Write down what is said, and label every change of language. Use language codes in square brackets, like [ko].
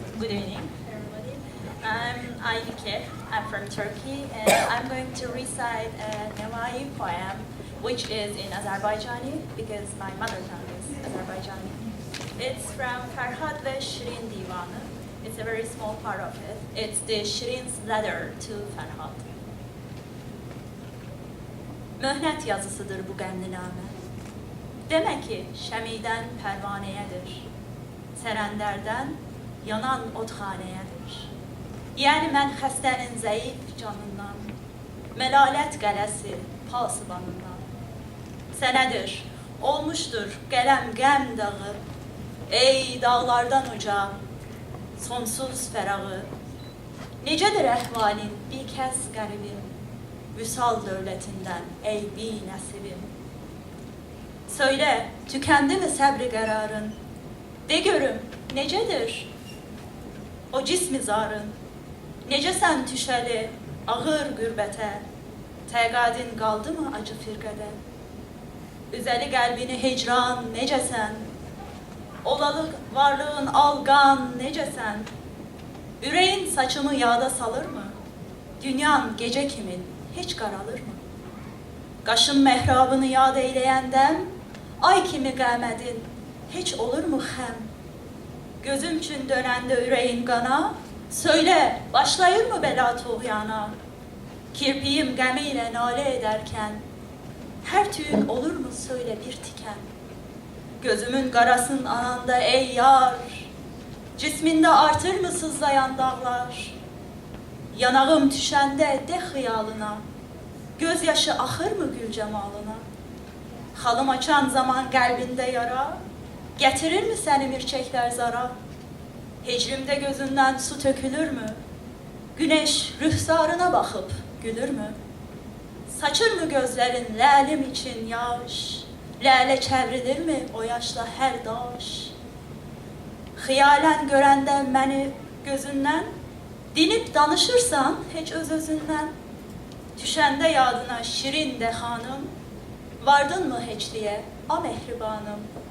[en] Good evening, everybody. I'm Aybike. I'm from Turkey, and I'm going to recite a Nevai poem, which is in Azerbaijani because my mother tongue is Azerbaijani. It's from Ferhat ve Shirin Divanı. It's a very small part of it. It's the Shirin's letter to Ferhat. [az] Möhnət yazısıdır bu qəmlinamə. Demə ki, şəmiden pərvanəyədir. Sərəndərdən yanan otxanəyədir. Yəni mən xəstənin zəif canından, məlalət qələsi pasıbanından. Sənədir, olmuşdur qələm qəm dağı, ey dağlardan uca, sonsuz fərağı. Necədir əhvalin bir kəs qəribim, vüsal dövlətindən ey bi nəsibim. Söylə, tükendi mi səbri qərarın? De görüm, necədir o cismi zarın? Necəsən tüşəli, ağır qürbətə? Təqadin qaldı mı acı firqədə? Üzəli qəlbini hecran, necəsən? Olalı varlığın alqan, necəsən? Ürəyin saçımı yada salır mı? Dünyan gecə kimin, heç qaralır mı? Qaşın məhrabını yad eyləyəndən, ay kimi qəmədin, heç olur mu xəm? Gözüm üçün dönəndə ürəyin qana, söylə, başlayır mı bəla tuğyana? Kirpiyim qəmiyle nalə edərkən, hər tüyün olur mu söylə bir tikən? Gözümün qarasın ananda ey yar, cismində artır mı sızlayan dağlar? Yanağım düşəndə de xiyalına, gözyaşı axır mı gül cəmalına? Xalım açan zaman qəlbində yara, getirir mi səni mirçəklər zara? Hecrimdə gözündən su tökülür mü? Güneş rühsarına baxıb gülür mü? Saçır mı gözlərin ləlim için yaş? Lələ çevrilir mi o yaşla hər daş? Xiyalən görəndə məni gözündən, dinib danışırsan heç öz-özündən. Düşəndə yadına şirin də xanım, vardın mı heçliyə, a mehribanım?